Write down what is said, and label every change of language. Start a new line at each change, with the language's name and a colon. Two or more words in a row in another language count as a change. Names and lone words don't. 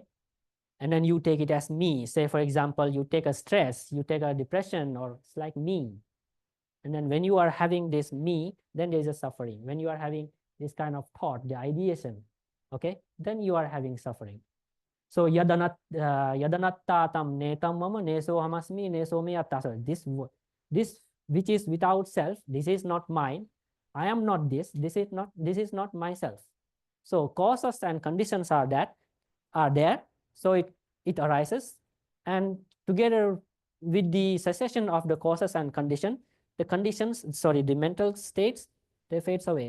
English: And then you take it as me. Say, for example, you take a stress, you take a depression, or it's like me. And then when you are having this me, then there's a suffering. When you are having this kind of thought, the ideation, okay, then you are having suffering.
Pali: So yadanatta tam netam mama neso hamasmi neso me atta.
English: So this which is without self, this is not mine. I am not this. This is not myself. So causes and conditions are there. So it arises, and together with the cessation of the causes and the mental states, they fades away.